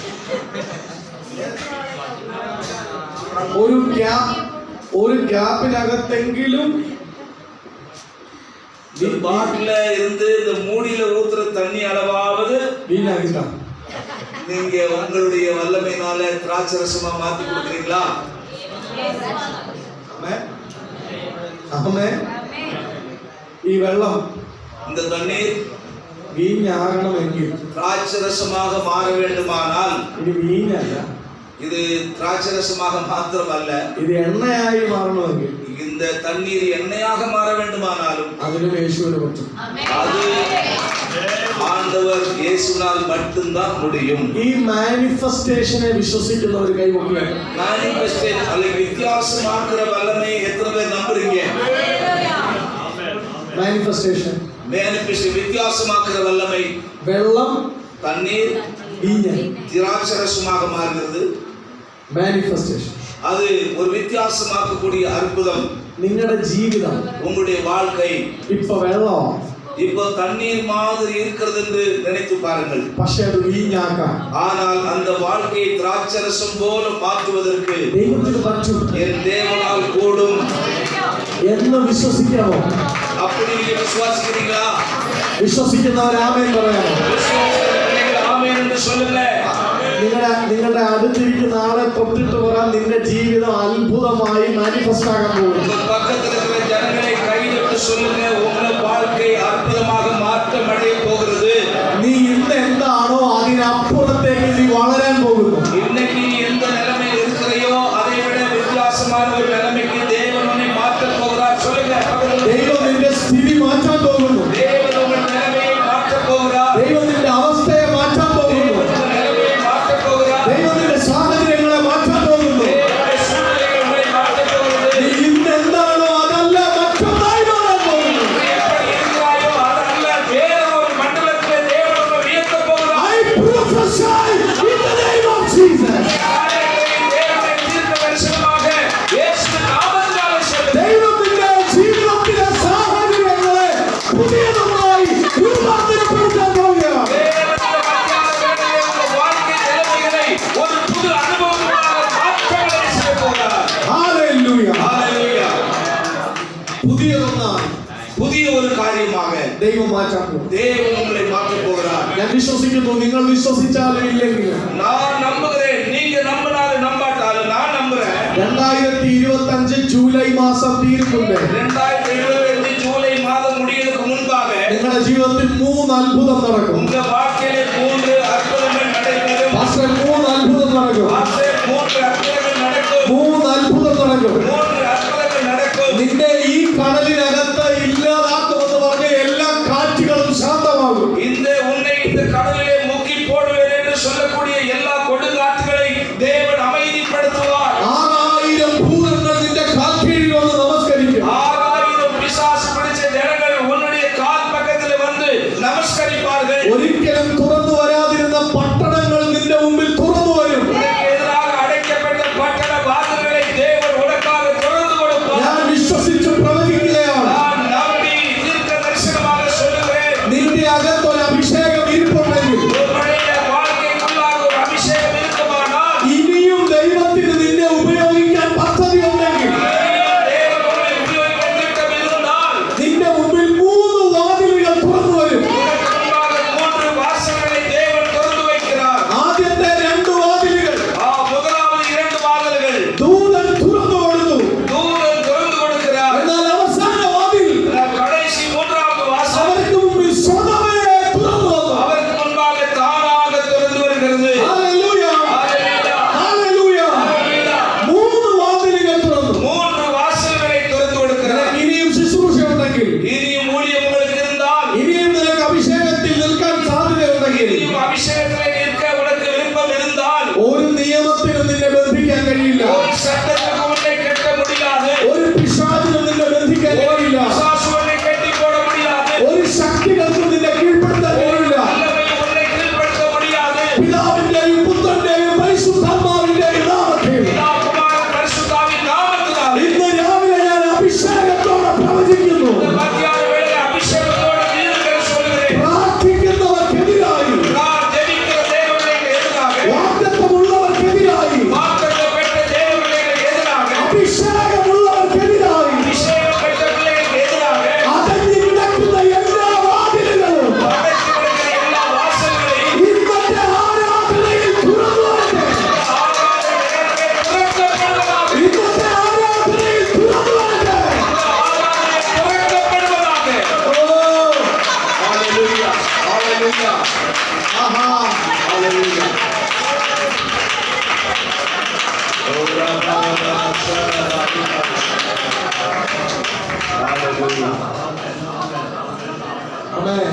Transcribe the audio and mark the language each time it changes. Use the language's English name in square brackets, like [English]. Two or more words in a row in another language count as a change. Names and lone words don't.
[Malayalam] ഒരു ഗ്യാപ്പിനകത്തെങ്കിലും [Tamil] இந்த பாட்டில இருந்து இந்த மூடியில ஊத்துற தண்ணி அளவாவது வீணாகிட்டா நீங்க உங்களுடைய வல்லமையினால திராட்சரசமா மாத்தி கொடுக்குறீங்களா? [Malayalam] ഈ വെള്ളം, [Tamil] இந்த தண்ணீர் [Malayalam] വീഞ്ഞാകണമെങ്കിൽ, [Tamil] திராட்சரசமாக மாற வேண்டுமானால், [Malayalam] ഇത് വീഞ്ഞല്ല, [Tamil] இது திராட்சரசமாக மாத்திரமல்ல, [Malayalam] ഇത് എണ്ണയായി മാറണമെങ്കിൽ, [Tamil] இந்த தண்ணீர் எண்ணெயாக மாற வேண்டுமானாலும் [Malayalam] അതിനും യേശുവിന് പറ്റും. [Tamil] அது ஆண்டவர் இயேசுவால் மட்டும்தான் முடியும். [Malayalam] ഈ മാനിഫെസ്റ്റേഷനെ വിശ്വസിക്കുന്നവർ കൈവക്കുക. [Tamil] மானிஃபெஸ்டேஷன் அல்லது வித்தியாசமாக்குற வல்லமை எத்தனை பேர் நம்புறீங்க? [Malayalam] മാനിഫെസ്റ്റേഷൻ, [Tamil] வித்தியாசமாக்குற வல்லமை, [Malayalam] വെള്ളം, [Tamil] தண்ணீர் [Malayalam] വീഞ്ഞ്, [Tamil] திராட்சரசமாக மாறுகிறது. [Malayalam] മാനിഫെസ്റ്റേഷൻ [Tamil] அது ஒரு வித்தியாசமாக்கக்கூடிய அற்புதம். [Malayalam] നിങ്ങളുടെ ജീവിതം [Tamil] உங்களுடைய வாழ்க்கை [Malayalam] ഇപ്പൊ വെള്ളം, [Tamil] இப்போ தண்ணீர் மாதிரி இருக்கிறது என்று நினைத்து பாருங்கள். [Malayalam] പക്ഷേ അത് വീഞ്ഞാക്കാം. [Tamil] ஆனால் அந்த வாழ்க்கையை திராட்சரசம் போல மாற்றுவதற்கு [Malayalam] ദൈവത്തിന് പറ്റും [Tamil] என் தேவனால் கூடும் [Malayalam] എന്ന് വിശ്വസിക്കാമോ? [Tamil] அப்படி நீங்க விசுவாசிக்கிறீங்களா? [Malayalam] വിശ്വസിക്കുന്നവർ ആമേൻ പറയാമോ? [Tamil] விசுவாசிக்கிறீங்களா? ஆமென் என்று சொல்லுங்க. [Malayalam] നിങ്ങളുടെ അടുത്തിരിക്കുന്ന ആളെ തൊട്ടിട്ട് പറയാൻ നിന്റെ ജീവിതം അത്ഭുതമായി മാനിഫെസ്റ്റ് ആകാൻ പോകുന്നു. [Tamil] பக்கத்துல இருக்கிற ஜனங்களை கையிட்டு சொல்லுங்க, உங்க வாழ்க்கை அற்புதமாக மாற்றம் அடைய போகிறது. [Malayalam] നീ ഇന്ന് എന്താണോ അതിനെ അതിനപ്പുറത്തേക്ക് നീ വളരാൻ പോകുന്നു. [Tamil] இன்னைக்கு நீ எந்த நிலைமையில் இருக்கிறையோ அதை விட வித்தியாசமான ஒரு நிலைமைக்கு தேவன் உன்னை மாற்றப் போகிறார். சொல்லுங்க. [Malayalam] ദൈവം നിന്റെ സ്ഥിതി മാറ്റാൻ പോകുന്നു. [Tamil] தேவன் உங்கள் நிலைமையை மாற்றப் போகிறார். [Malayalam] ദൈവം നിന്റെ അവസ്ഥയെ മാറ്റാൻ പോകുന്നു. [Tamil] உங்கள் நிலைமையை மாற்றப் போகிறார். [Malayalam] ദൈവം നിന്റെ സാഹചര്യങ്ങളെ മാറ്റാൻ പോകുന്നു. [Tamil] தேவனுடைய சூழ்நிலைகள் உங்களை மாற்றப் போகிறது. [Malayalam] നീ ഇന്ന് എന്താണോ അതല്ല മറ്റൊന്നായി മാറാൻ പോകുന്നു. [Tamil] நீ எப்படி இருக்கிறாயோ அதல்ல வேற ஒரு மண்டலத்திலே தேவன் உங்களை உயர்த்தப் போகிறார். [English] I prophesy in the name of Jesus. [Tamil] தேவனுடைய தீர்க்க தரிசனமாக இயேசுவின் நாமத்தினாலே சொல்லுகிறேன். [Malayalam] ദൈവം നിന്റെ ജീവിതത്തിലെ സാഹചര്യങ്ങളെ പുതിയതൊന്നായി രൂപാന്തരപ്പെടുത്താൻ പോകുകയാണ്. [Tamil] தேவனுடைய மத்தியான வேளையிலே உங்கள் வாழ்க்கை நிலைமைகளை ஒரு புது அனுபவங்களாக மாற்றங்களை செய்ய போகிறார். Hallelujah. ஹalleluya. [Malayalam] പുതിയതൊന്നായി [Tamil] புதிய ஒரு காரியமாக [Malayalam] ദൈവം മാറ്റാൻ പോകും. [Tamil] தேவன் உங்களை மாற்றப் போகிறார். [Malayalam] ഞാൻ വിശ്വസിക്കുന്നു. നിങ്ങൾ വിശ്വസിച്ചാലും ഇല്ലെങ്കിലും [Tamil] நான் நம்புகிறேன். நீங்க நம்பினாலும் நம்பாட்டாலும் நான் நம்புறேன். [Malayalam] 2025 ജൂലൈ മാസം തീരുന്നുണ്ട്. [Tamil] 2025 ஜூலை மாதம் முடியறதுக்கு முன்பாக [Malayalam] നിങ്ങളുടെ ജീവിതത്തിൽ 3 അത്ഭുതം നടക്കും. [Tamil] உங்க வாழ்க்கையிலே 3 அற்புதங்கள் நடைபெறும். [Malayalam] പാസ്റ്റർ 3 അത്ഭുതം നടക്കും. [Tamil] ஆசை 3 அற்புதங்கள் நடக்கும். [Malayalam] 3 അത്ഭുതം നടക്കും. [Tamil] 3 அற்புதங்கள் நடக்கும். [Malayalam] നിന്റെ ഈ കടലിനകത്ത് ഇല്ലാതാക്കുമെന്ന് പറഞ്ഞ എല്ലാ കാറ്റുകളും ശാന്തമാകും. [Tamil] இந்த உன்னை இந்த கடலிலே முக்கி போடுவேன் என்று சொல்லக்கூடிய எல்லா கொடுங்காற்றுகளை தேவன் அமைதிப்படுத்துவார். [Malayalam] 6000 ഭൂതങ്ങൾ നിന്റെ കാൽക്കീഴിൽ വന്ന് നമസ്കരിക്കും. [Tamil] 6000 பிசாசு பிடிச்ச ஜனங்கள் உன்னுடைய கால் பக்கத்தில் வந்து நமஸ்கரிப்பார்கள். [Malayalam] ഒരിക്കലും തുറന്നു വരാതിരുന്ന പട്ടണങ്ങൾ നിന്റെ മുമ്പിൽ തുറന്നു വരും. [Tamil] உனக்கு எதிராக அடைக்கப்பட்ட பட்டண வாசல்களை தேவன் உனக்காக திறந்து கொடுப்பார். [Malayalam] ഞാൻ വിശ്വസിച്ച് പ്രവചിക്കുകയാണ്. [Tamil] நான் நம்பி தீர்க்க தரிசனமாக சொல்லுகிறேன். [Malayalam] നിന്റെ അകത്ത് ഒരു അഭിഷേകം ഇരിപ്പുണ്ടെങ്കിൽ [Tamil] உன்னுடைய வாழ்க்கைக்குள்ளாக ஒரு அபிஷேகம் இருக்குமானால் [Malayalam] ഇനിയും ദൈവത്തിന് നിന്നെ ഉപയോഗിക്കാൻ പദ്ധതി ഉണ്ടെങ്കിൽ [Tamil] தேவன் உன்னை உபயோகிக்க திட்டம் இருந்தால் [Malayalam] നിന്റെ മുമ്പിൽ 3 വാതിലുകൾ തുറന്നു വരും. [Tamil] உனக்கு முன்பாக 3 வாசல்களை தேவன் திறந்து வைக்கிறார். [Malayalam] ആദ്യത്തെ 2 വാതിലുകൾ [Tamil] முதலாவது 2 வாசல்கள் [Malayalam] ദൂതൻ തുറന്നു കൊടുത്തു. [Tamil] தூதன் திறந்து கொடுக்கிறார். [Malayalam] എന്നാൽ അവസാന വാതിൽ [Tamil] கடைசி 3வது வாசல் [Malayalam] അവർക്ക് മുമ്പിൽ സ്വതവേ തുറന്നു വന്നു. [Tamil] அவருக்கு முன்பாக தானாக திறந்து வருகிறது. [Malayalam] ഹല്ലേലൂയ. [Tamil] ஹalleluya. [Malayalam] ഹല്ലേലൂയ. [Tamil] ஹalleluya. [Malayalam] 3 വാതിലുകൾ തുറന്നു. [Tamil] 3 വാസലുകളെ திறந்து கொடுக்கிறார். [Malayalam] ഇനിയും ശുശ്രൂഷ ഉണ്ടെങ്കിൽ, [Tamil] இனியும் ஊழியம் உங்களுக்கு இருந்தால், [Malayalam] ഇനിയും നിനക്ക് അഭിഷേകത്തിൽ നിൽക്കാൻ സാധ്യതയുണ്ടെങ്കിൽ, [Tamil] இனியும் அபிஷேகத்திலே நிற்க உனக்கு விருப்பம் இருந்தால், [Malayalam] ഒരു നിയമത്തിനും നിന്നെ ബന്ധിക്കാൻ കഴിയില്ല. [Tamil] ஒரு சட்டத்துக்கு உன்னை கட்ட முடியாது. [Malayalam] ഒരു പിശാചിനും നിന്നെ ബന്ധിക്കാൻ [Tamil] ஒரு [Malayalam] കഴിയില്ല. [Tamil] பிசாசு உன்னை கட்டி போட முடியாது. [Malayalam] ഒരു ശക്തികൾക്കും നിന്നെ കീഴ്പ്പെടുത്താൻ കഴിയില്ല. [Tamil] வல்லமை உன்னை கீழ்ப்படுத்த முடியாது. [Malayalam] പിതാവിന്റെയും പുത്രന്റെയും പരിശുദ്ധാത്മാവിന്റെയും നാമത്തിൽ [Tamil] பிதா, குமாரன், பரிசுத்தாவின் நாமத்தினால் [Malayalam] ഇന്ന് രാവിലെ ഞാൻ അഭിഷേകത്തോടെ പ്രവചിക്കുന്നു. [Tamil] இந்த மத்தியான வேளையிலே அபிஷேகத்தோடு தீர்க்க சொல்கிறேன். [Malayalam] പ്രാർത്ഥിക്കുന്നവർക്കെതിരായി, [Tamil] நான் ஜெபிக்கிற தேவனுக்கு எதிராக, [Malayalam] വാഗ്ദത്തമുള്ളവർക്കെതിരായി, [Tamil] வாக்குத்தத்தம் பெற்ற தேவனுக்கு எதிராக, [Malayalam] അഭിഷേകമുള്ളവർക്കെതിരായി [Tamil] அபிஷேகம் பெற்ற பிள்ளைகளுக்கு எதிராக, [Malayalam] അടഞ്ഞു കിടക്കുന്ന എല്ലാ വാതിലുകളും [Tamil] அடைத்து கிடக்கிற எல்லா வாசல்களையும் [Malayalam] ഇന്നത്തെ ആരാധനയിൽ തുറന്നു വരട്ടെ. [Tamil] ஆகாத நேரத்திலே திறக்கப்படுவதாக. [Malayalam] ഇന്നത്തെ ആരാധനയിൽ തുറന്നു വരട്ടെ. [Tamil] ஆகாத திறக்கப்படுவதாக. [Malayalam] ഓ, [Tamil] ஹalleluya. ஹalleluya. [Malayalam] ആഹാ, [Tamil] ஹalleluya. [Malayalam] ആമേൻ.